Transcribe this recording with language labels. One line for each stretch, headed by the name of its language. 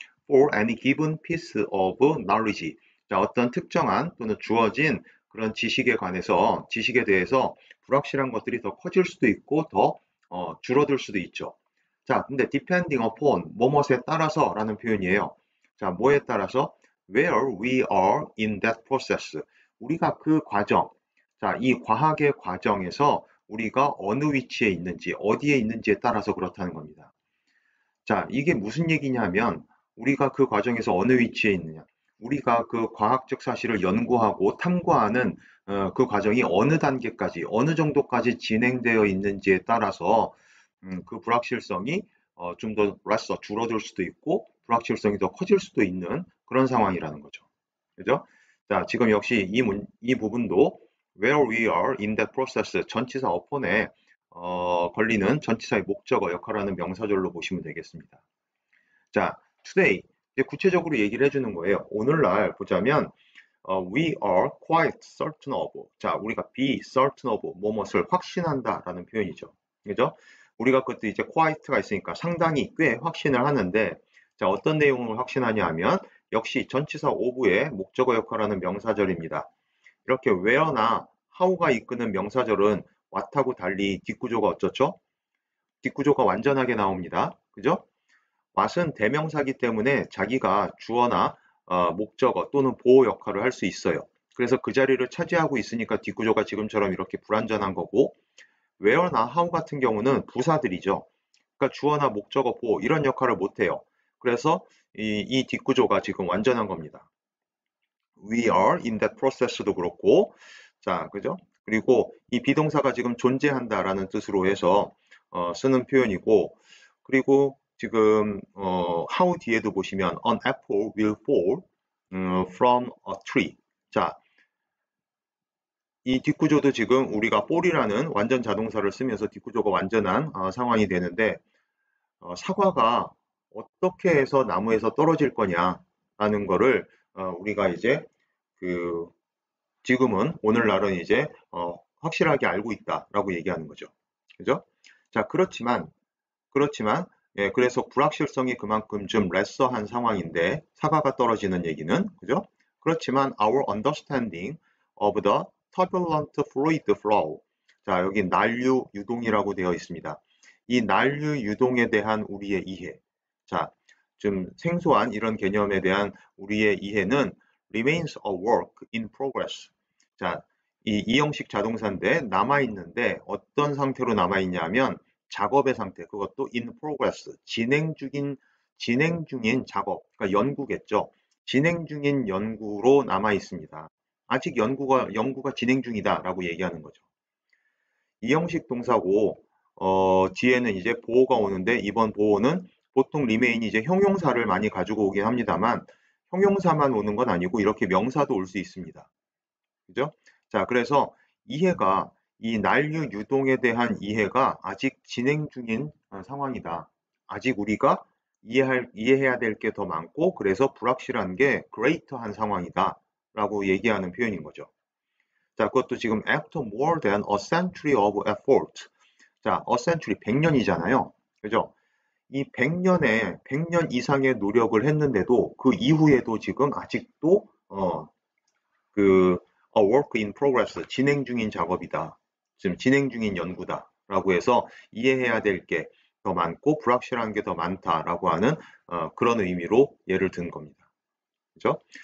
English: For any given piece of knowledge,
Korean: 자, 어떤 특정한 또는 주어진 그런 지식에 관해서, 지식에 대해서 불확실한 것들이 더 커질 수도 있고 더 줄어들 수도 있죠. 자, 근데
English: depending upon,
Korean: 뭐뭇에 따라서 라는 표현이에요. 자, 뭐에 따라서?
English: Where we are in that process.
Korean: 우리가 그 과정, 자, 이 과학의 과정에서 우리가 어느 위치에 있는지, 어디에 있는지에 따라서 그렇다는 겁니다. 자, 이게 무슨 얘기냐면 우리가 그 과정에서 어느 위치에 있느냐, 우리가 그 과학적 사실을 연구하고 탐구하는 그 과정이 어느 단계까지, 어느 정도까지 진행되어 있는지에 따라서 그 불확실성이 좀 더 줄어들 수도 있고 불확실성이 더 커질 수도 있는 그런 상황이라는 거죠. 그죠? 자, 지금 역시 이 부분도
English: where we are in that process
Korean: 전치사 어폰에 걸리는 전치사의 목적어 역할하는 명사절로 보시면 되겠습니다. 자, today 이제 구체적으로 얘기를 해주는 거예요. 오늘날 보자면
English: we are quite certain of.
Korean: 자, 우리가
English: be certain of
Korean: 뭐뭇을 확신한다라는 표현이죠. 그죠? 우리가 그것도 이제 quite가 있으니까 상당히 꽤 확신을 하는데, 자, 어떤 내용을 확신하냐 하면 역시 전치사 of의 목적어 역할하는 명사절입니다. 이렇게 where나 how가 이끄는 명사절은 what하고 달리 뒷구조가 어쩌죠? 뒷구조가 완전하게 나옵니다. 그죠? what은 대명사기 때문에 자기가 주어나 목적어 또는 보호 역할을 할 수 있어요. 그래서 그 자리를 차지하고 있으니까 뒷구조가 지금처럼 이렇게 불완전한 거고, where나 how 같은 경우는 부사들이죠. 그러니까 주어나 목적어, 보호 이런 역할을 못해요. 그래서 이 뒷구조가 지금 완전한 겁니다.
English: We are in that process도 그렇고,
Korean: 자, 그죠? 그리고 이 비동사가 지금 존재한다라는 뜻으로 해서 쓰는 표현이고, 그리고 지금 how 뒤에도 보시면
English: an apple will fall from a tree.
Korean: 자, 이 뒷구조도 지금 우리가 fall이라는 완전 자동사를 쓰면서 뒷구조가 완전한 상황이 되는데, 사과가 어떻게 해서 나무에서 떨어질 거냐라는 거를 우리가 이제 그 지금은 오늘날은 이제 확실하게 알고 있다라고 얘기하는 거죠. 그죠? 자, 그렇지만 예, 그래서 불확실성이 그만큼 좀 레서한 상황인데 사과가 떨어지는 얘기는 그죠? 그렇지만
English: our understanding of the turbulent fluid flow.
Korean: 자, 여기 난류 유동이라고 되어 있습니다. 이 난류 유동에 대한 우리의 이해. 자, 좀 생소한 이런 개념에 대한 우리의 이해는
English: remains a work in progress.
Korean: 자, 이 이형식 자동사인데 남아있는데 어떤 상태로 남아있냐면 작업의 상태, 그것도 in progress, 진행 중인 작업, 그러니까 연구겠죠. 진행 중인 연구로 남아 있습니다. 아직 연구가 진행 중이다라고 얘기하는 거죠. 이 형식 동사고, 뒤에는 이제 보호가 오는데 이번 보호는 보통 remain이 이제 형용사를 많이 가지고 오긴 합니다만 형용사만 오는 건 아니고 이렇게 명사도 올 수 있습니다. 그죠? 자, 그래서 이해가 이 난류 유동에 대한 이해가 아직 진행 중인 상황이다. 아직 우리가 이해해야 될 게 더 많고 그래서 불확실한 게 greater한 상황이다 라고 얘기하는 표현인 거죠. 자, 그것도 지금
English: after more than a century of effort.
Korean: 자, a century 100년이잖아요. 그죠? 이 100년 이상의 노력을 했는데도 그 이후에도 지금 아직도 그
English: a work in progress,
Korean: 진행 중인 작업이다. 지금 진행 중인 연구다. 라고 해서 이해해야 될 게 더 많고 불확실한 게 더 많다라고 하는 그런 의미로 예를 든 겁니다. 그죠?